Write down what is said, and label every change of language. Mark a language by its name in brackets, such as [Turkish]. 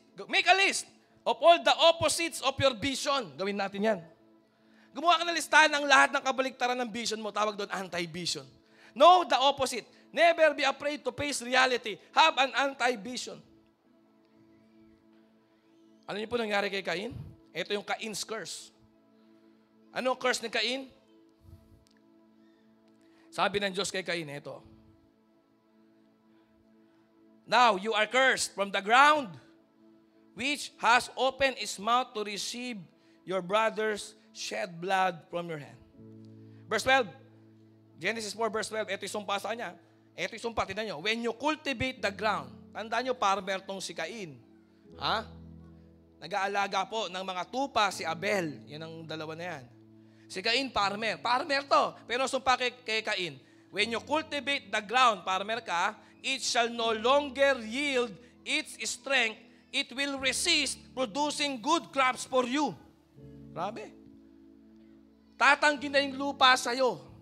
[English] Make a list of all the opposites of your vision. [Filipino] Gawin natin yan. Gumawa ka ng listahan ng lahat ng kabaliktaran ng vision mo. Tawag doon, anti-vision. [English] Know the opposite. Never be afraid to face reality. Have an anti-vision. [Filipino] Alam niyo po nangyari kay Cain? Ito yung Cain's curse. Ano ang curse ni Cain? Sabi ng Diyos kay Cain, ito. [English] Now you are cursed from the ground, which has opened its mouth to receive your brother's shed blood from your hand. [Filipino] Verse 12. Genesis 4 verse 12. Ito yung sumpa sa kanya. Ito yung sumpa. Tignan nyo. [English] When you cultivate the ground. [Filipino] Tandaan nyo, farmer tong si Cain. Ha? Nag-aalaga po ng mga tupa si Abel. Yan ang dalawa na yan. Si Cain, farmer. Farmer to. Pero sumpa kay Cain. [English] When you cultivate the ground, [Filipino] farmer ka, [English] it shall no longer yield its strength. It will resist producing good crops for you. Grabe. [Filipino] Tatanggi na yung lupa sa'yo.